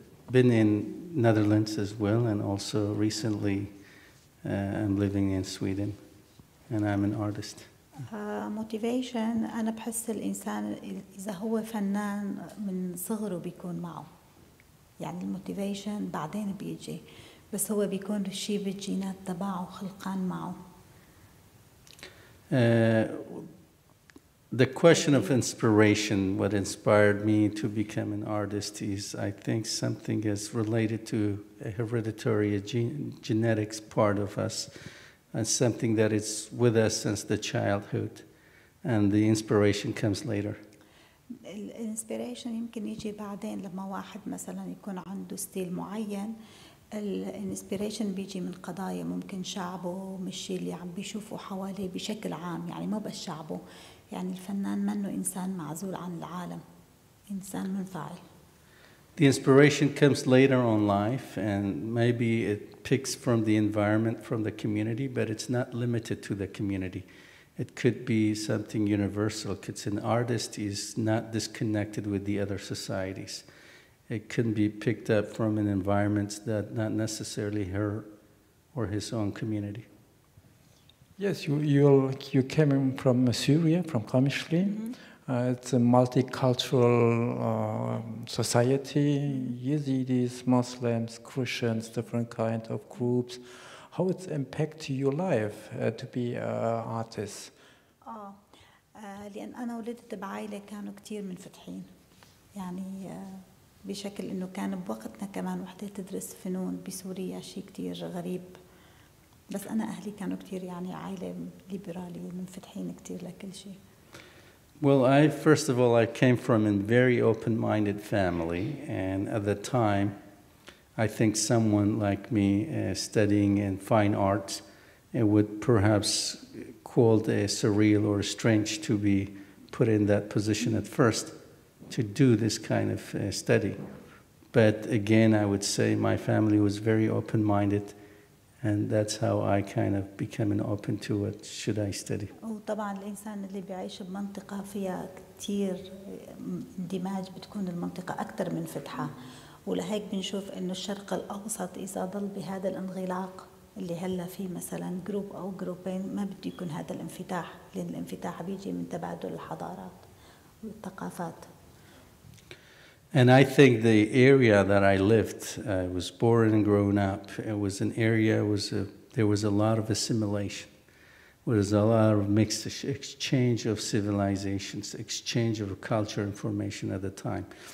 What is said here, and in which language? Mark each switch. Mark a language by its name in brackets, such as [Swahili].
[English] Been in Netherlands as well, and also recently I'm living in Sweden, and I'm an artist. [Arabic] Motivation أنا بحس الإنسان إذا هو فنان من صغره بيكون معه، يعني الموتيفيشن بعدين بيجي، بس هو بيكون الشيء بالجينات تبعه خلقان معه. [English] The question of inspiration, what inspired me to become an artist is, I think, something is related to a hereditary genetics part of us, and something that is with us since the childhood, and the inspiration comes later. [Arabic] الانسبيريشن يمكن يجي بعدين لما واحد مثلا يكون عنده ستيل معين. الانسبيريشن بيجي من قضايا ممكن شعبه مش الشيء اللي عم بيشوفه حواليه بشكل عام، يعني مو بس شعبه، يعني الفنان منه إنسان معزول عن العالم، إنسان منفعل. [English] The inspiration comes later on life, and maybe it picks from the environment, from the community, but it's not limited to the community. It could be something universal, because an artist is not disconnected with the other societies. It can be picked up from an environment that not necessarily her or his own community. Yes, you came from Syria, from Qamishli. It's a multicultural society, Yazidis, Muslims, Christians, different kind of groups. How it impact your life to be an artist? [Arabic] لأن أنا ولدت بعائلة كانوا كتير منفتحين، يعني بشكل إنه كان بوقتنا كمان وحدة تدرس فنون بسوريا شيء كتير غريب، بس أنا أهلي كانوا كتير يعني عائلة ليبرالي ومنفتحين كتير لكل شيء. [English] Well, first of all, I came from a very open-minded family, and at the time, I think someone like me studying in fine arts would perhaps called surreal or strange to be put in that position at first to do this kind of study. But again, I would say my family was very open-minded, and that's how I kind of became open to what should I study. [Arabic] وطبعا الإنسان اللي بيعيش بمنطقة فيها كتير اندماج بتكون المنطقة أكثر من فتحة، ولهيك بنشوف إنه الشرق الأوسط إذا ضل بهذا الانغلاق اللي هلا فيه مثلا جروب أو جروبين ما بده يكون هذا الانفتاح، لأن الانفتاح بيجي من تبادل الحضارات والثقافات. [English] And I think the area that I lived, I was born and grown up, it was an area, there was a lot of assimilation. There was a lot of mixed exchange of civilizations, exchange of culture information at the time.